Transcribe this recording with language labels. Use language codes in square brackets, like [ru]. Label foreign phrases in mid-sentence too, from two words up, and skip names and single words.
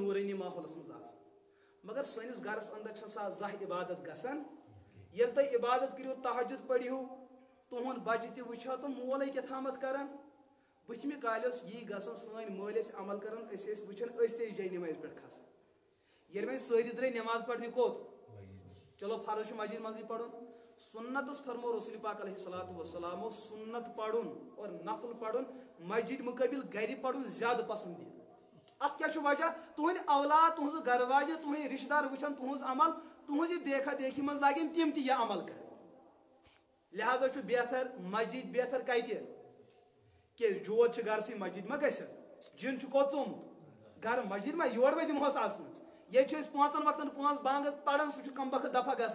[ks] نوٗرٲنی ماحولس منٛز آسان مگر سٲنِس گرس اندر چھےٚ سا زانٛہہ عبادت گژھان ییٚلہِ تُہۍ عبادت کٔرِو تہجد پٔرِو تُہُنٛد بچہِ تہِ وٕچھو تہٕ مولٕے کیٛاتھامتھ کران بٕتھمہِ کالہِ اوس یی گژھان سٲنۍ مٲلۍ ٲسۍ عمل کران أسۍ ٲسۍ وٕچھان أسۍ تہِ ٲسۍ جاے نمازِ پٮ۪ٹھ کھسان ییٚلہِ وۄنۍ سٲری درٛاے نٮ۪ماز پرنہِ کوٚت چلو فرض چھُ مسجد منٛزٕے پرُن سنت اس فرمو رسول پاک [ar] علیہ الصلوۃ والسلام [ur] سنت پڑھن اور نفل پڑھن مسجد مقابل گھر پڑھن زیادہ پسندیدہ [ks] ات کیا چھُ وجہ تُہنٛدۍ اولاد تُہنٛز گھر واجہِ تُہنٛدۍ رشتہٕ دار وٕچھن تُہنٛز عمل تُہنٛز یہِ دیکھا دیکھی منٛز لاگن تِم تہِ یہِ عمل کرٕنۍ لہذا چھُ بہتر مسجد بہتر کتہِ کیٛازِ جود چھُ گرسٕے مسجد ما گژھِ جِن چھُ کوٚت ژومُت گھر مسجد ما یورٕ ما دِمہوس آسنہٕ یہ چھِ أسۍ 5 وقتن 5 بانٛگ پران سُہ چھُ کم بخت دفعہ گژھان